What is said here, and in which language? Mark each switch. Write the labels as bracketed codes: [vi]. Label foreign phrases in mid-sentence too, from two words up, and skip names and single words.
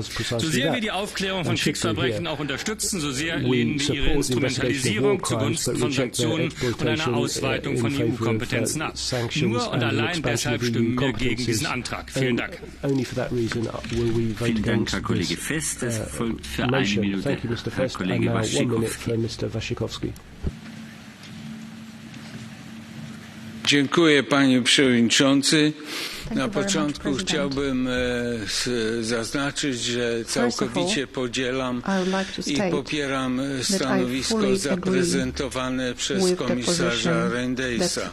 [de] So sehr wir die Aufklärung von Kriegsverbrechen auch unterstützen, so sehr lehnen wir ihre Instrumentalisierung zugunsten von Sanktionen und einer Ausweitung von EU-Kompetenzen ab. Nur und allein deshalb stimmen wir gegen diesen Antrag. Vielen Dank. Vielen Dank, Herr Kollege Fest. Es folgt für eine Minute Herr Kollege Wasikowski. [pl] Dziękuję, panie przewodniczący. Na początku chciałbym zaznaczyć, że całkowicie podzielam i popieram stanowisko zaprezentowane przez komisarza Reyndersa.